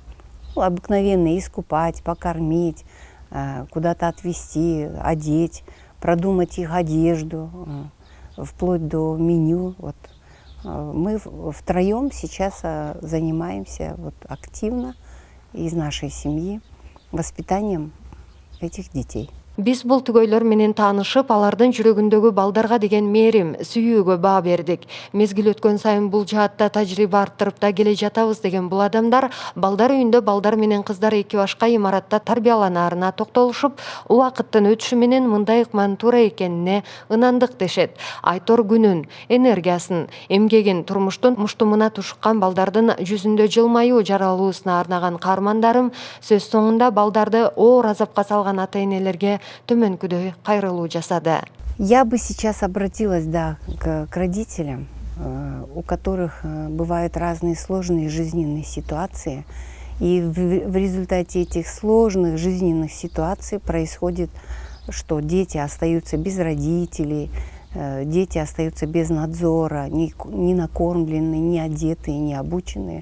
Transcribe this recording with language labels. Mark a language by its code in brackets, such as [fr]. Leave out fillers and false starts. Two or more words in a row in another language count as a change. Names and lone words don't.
[ru] Обыкновенно искупать, покормить, куда-то отвезти, одеть. продумать их одежду, вплоть до меню. Вот. Мы втроем сейчас занимаемся вот активно из нашей семьи воспитанием этих детей. [ky] Биз бул түгөйлөр менен таанышып, алардын жүрөгүндөгү балдарга деген мээрим, сүйүүгө баа бердик. Мезгил өткөн сайын бул жаатта тажрыйба арттырып да келе жатабыз деген бул адамдар балдар үйүндө балдар менен кыздар эки башка имаратта тарбияланаарына токтолушуп, убакыттын өтүшү менен мындай ыкманын туура экенине ынандык дешет. Айтор күнүн, энергиясын, эмгегин турмуштун муштумуна тушуккан балдардын жүзүндө жылмаюу жаралуусуна арнаган каармандарым сөз соңунда балдарды оор азапка салган ата-энелерге төмөнкүдөй кайрылуу жасады. [ru] Я бы сейчас обратилась, да, к родителям, у которых бывают разные сложные жизненные ситуации. И в результате этих сложных жизненных ситуаций происходит, что дети остаются без родителей, дети остаются без надзора, не накормленные, не одетые, не обученные.